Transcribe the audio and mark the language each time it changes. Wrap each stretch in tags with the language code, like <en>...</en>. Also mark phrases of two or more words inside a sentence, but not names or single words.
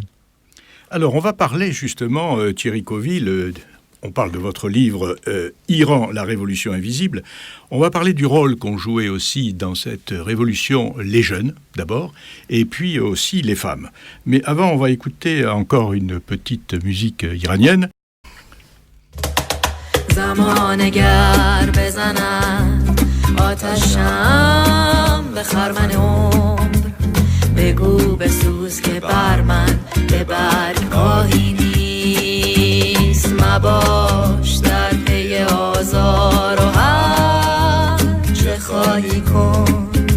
<fr>Alors on va parler justement, Thierry Coville, on parle de votre livre Iran, la révolution invisible. On va parler du rôle qu'ont joué aussi dans cette révolution les jeunes d'abord, et puis aussi les femmes. Mais avant, on va écouter encore une petite musique iranienne.</fr> <fa>آتشم به خرمن عمر بگو بسوز که بر من به برگ آهی نیست مباش در پی آزار و هر چه خواهی کن</fa>